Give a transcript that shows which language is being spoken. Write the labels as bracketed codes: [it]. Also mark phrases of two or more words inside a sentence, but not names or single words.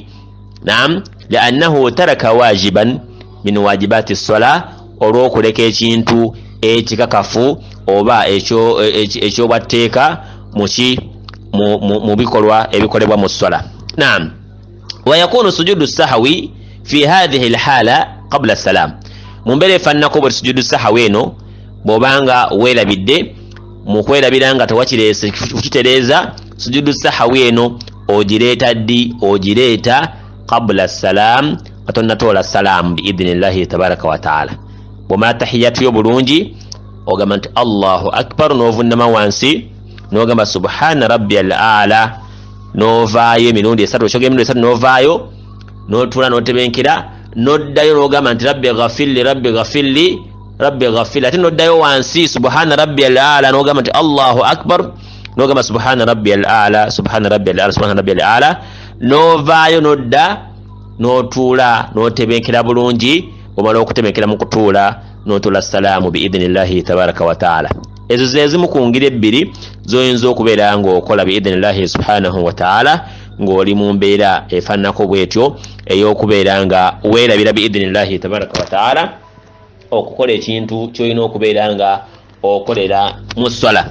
[ar] Naam, liannahu taraka wajiban min wajibaati swala, [lg] olw'okuleka ekintu ekikakafu oba ekyobwatteeka mu bikolwa ebikolebwa mu swala. [ar] Naam, wa yakunu sujudu sahwi fi hadhihi alhala qabla salam. [lg] Mu mbeera efaananako bwe [ar] sujudu sahwi [lg] eno bw'obanga weerabidde mu kwerabira nga tewakireese kukitereeza, [ar] sujudu sahwi [lg] eno ogireeta ddi? Ogireeta [ar] qabla salam, [lg] nga tonnatoola salaamu [ar] biidhinillahi tabaraka wa taala. [lg] Bw'omala tahiyatu yo bulungi ogamba nti [ar] Allahu akbar, [lg] n'ovunnama wansi n'ogamba [ar] subhana rabbiyal a'la, [lg] n'ovaayo emirundi esatu, okyogera emirundi esatu n'ovaayo, n'otuula n'otebenkera, n'oddayo n'ogamba nti [ar] rabbi ghafirli rabbi ghafirli rabbi ghafirli, [lg] ate n'oddayo wansi [ar] subhana rabbiyal a'la [lg] n'ogamba nti [ar] Allahu akbar, [lg] n'ogamba [ar] subhana rabbiyal a'la subhana rabbiyal a'la [lg] subhana rabbiyal a'la, n'ovaayo n'odda n'otuula n'otebenkera bulungi. Omala okutebenkera mu kutuula n'otuula salaamu [ar] biidhinillahi tabaraka wa taala. [lg] ezo ze zimu ku ngeri ebbiri zoyinza okubeera ng'okola [ar] biidhinillahi subhanahu wa ta'ala [lg] ng'oli mu mbeera efaananako bw'etyo ey'okubeera nga weerabira [ar] biidhinillahi tabaraka wa taala [lg] okukola ekintu ky'olina okubeera nga okolera mu swala.